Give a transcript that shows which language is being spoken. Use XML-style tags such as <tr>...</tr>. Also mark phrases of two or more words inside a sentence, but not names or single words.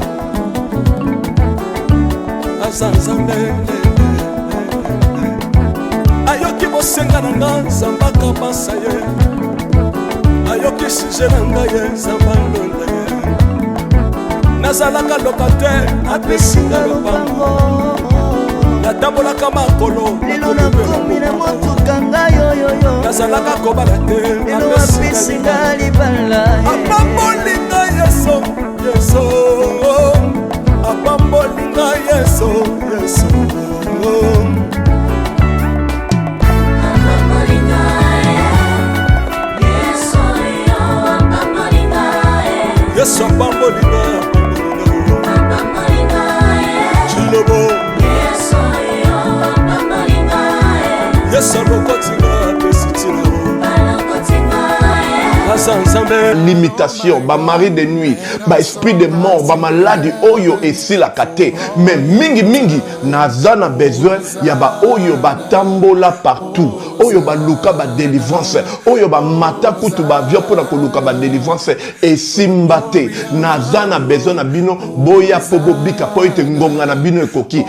<ln>aza nzambe ayoki bosenga na nga nzambe akabasa ye ayoki suje na ngai ye nzambe alonda ye nazalaka lokater apesinga lopango natambolaka makolo lelo nakomi na motuka ngai oyoyo nazalaka kobala te lelo apesinga libala apambolinga yeso yeso apambolinga yeso yeso yesu apambolinga chilobo yesu alokotinga apesitina</ln> <fr>limitation, ba mari de nuit, ba esprit de mort,</fr> <ln>ba maladie oyo esi la kate. Mais mingi nazana besoin ya ba oyo ba tambola partout. Oyo ba luka ba délivrance, oyo ba mata kutu ba vio pona ko luka ba délivrance esi mbate. Nazana besoin na bino boya pobo bika po ite ngonga na bino ekoki.</ln>